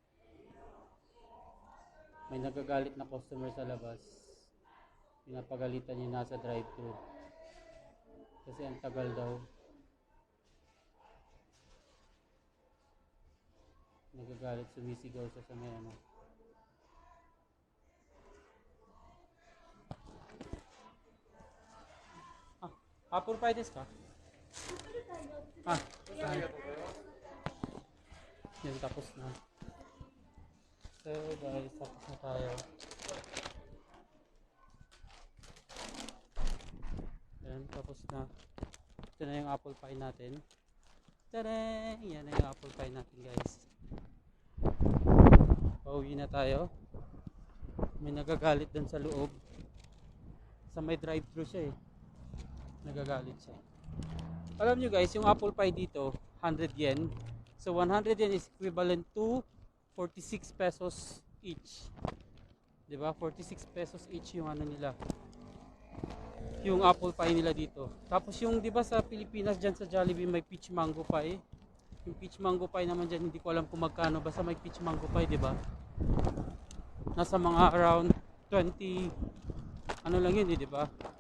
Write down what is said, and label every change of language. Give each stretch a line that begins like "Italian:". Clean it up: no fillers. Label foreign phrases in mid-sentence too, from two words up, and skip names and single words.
Filipino: May nagagalit na customer sa labas. Pinapagalitan niya nasa drive-thru. Kasi ang tagal daw. Nagagalit, sumisigaw siya sa may ano.
Japanese: あ、アップルパイですか?
Filipino: Ah, yan, tapos na. So guys, tapos na tayo. Yan, tapos na. Ito na yung apple pie natin. Tada! Yan na yung apple pie natin guys. Pauwi na tayo. May nagagalit dun sa loob. Sa may drive-thru siya eh. Nagagalit siya. Alam nyo guys, yung apple pie dito, 100 yen.
English: So 100 yen is equivalent to 46 pesos each.
Filipino: 'Di ba? 46
English: pesos each
Filipino: yung ano nila. Yung apple pie nila dito. Tapos yung 'di ba sa Pilipinas diyan sa Jollibee may peach mango pie. Yung peach mango pie naman diyan hindi ko alam kung magkano, basta may peach mango pie, 'di ba? Nasa mga around 20 ano lang yun, 'di ba?